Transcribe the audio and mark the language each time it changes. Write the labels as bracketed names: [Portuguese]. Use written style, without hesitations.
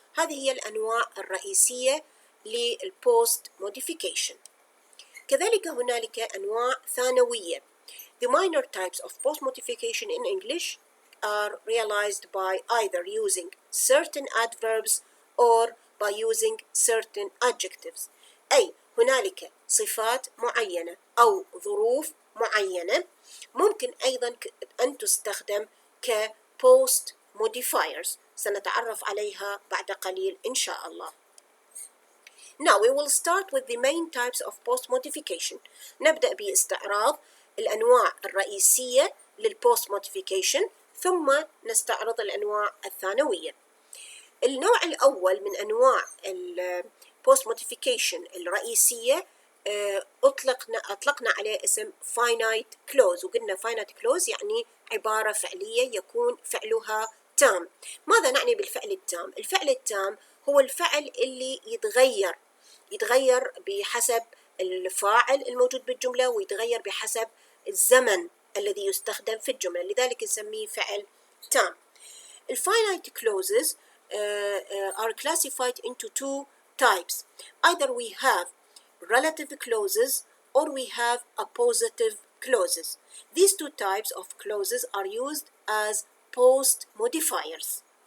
[Arabic] هذه هي الأنواع الرئيسية للpost modification. كذلك هنالك أنواع ثانوية. [English] The minor types of post modification in English are realized by either using certain adverbs or by using certain adjectives. [Arabic] أي هنالك صفات معينة أو ظروف معينة ممكن أيضا أن تستخدم ك post modifiers، سنتعرف عليها بعد قليل إن شاء الله. [English] Now we will start with the main types of post modification. [Arabic] نبدأ باستعراض الأنواع الرئيسية للpost modification، ثم نستعرض الأنواع الثانوية. النوع الأول من أنواع post modification الرئيسية أطلقنا عليه اسم finite clause، وقلنا finite clause يعني عبارة فعلية يكون فعلها تام. ماذا نعني بالفعل التام؟ الفعل التام هو الفعل اللي يتغير بحسب الفاعل الموجود بالجملة، ويتغير بحسب الزمن الذي يستخدم في الجملة، لذلك نسميه فعل تام. [English] الfinite clauses are classified into two types. Either we have relative clauses or we have appositive clauses. These two types of clauses are used as post modifiers.